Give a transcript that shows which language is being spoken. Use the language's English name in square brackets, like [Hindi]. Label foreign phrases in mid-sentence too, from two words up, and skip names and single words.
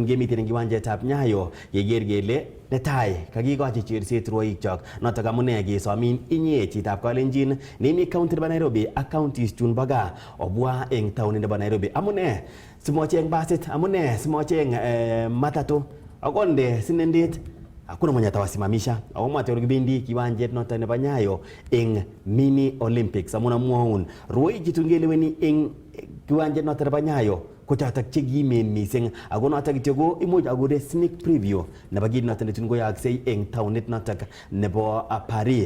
[Kalenjin] gemiten eng kiwanjetab Nyayo yeger gele netai kakikochi cherset rwoik chok notok amune kesomin inye chitab Kalenjin nemi county nebo Nairobi ak counties chun bo gaa obwa eng town nebo Nairobi amune simocheng basit amune simocheng matatu akonde sinendet [Swahili] hakuna mwenye atawasimamisha au [Kalenjin] mwate kibendi kiwanjet notok nebo Nyayo eng mini Olympics amuna muun rwoik chitungeleweni eng kiwanjet notok nebo Nyayo ko chotok che kimen mising ako notok kityo ko imuch akure [English] sneak preview [Kalenjin] nebo kit notok netun koyaaksei eng taunit notok nebo Paris.